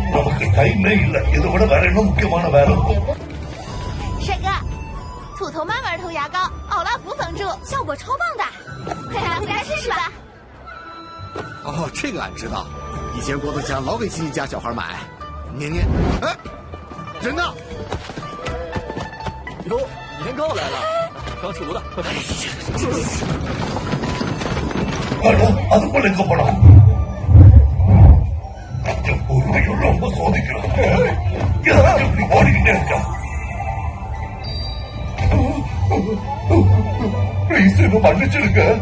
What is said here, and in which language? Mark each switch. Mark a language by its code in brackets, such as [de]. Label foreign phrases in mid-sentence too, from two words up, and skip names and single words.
[ta] நமக்கு டைமே இல்ல இதை விட வேற என்ன முக்கியமான வேலை [zh] 帅哥，土头曼玩头牙膏，奥拉福防蛀，效果超棒的，快拿回家试试吧。哦，这个俺知道，以前郭德纲老给亲戚家小孩买。年年，哎，人呢？哟，年糕来了，刚出炉的，快拿。 [ta] அதுக்குள்ள எங்க போலாம் பொறுமையும் ரொம்ப சோதிக்கிறான் எப்படி ஓடிக்கிட்டே இருக்கா ப்ளீஸ் என்ன மன்னிச்சிருக்க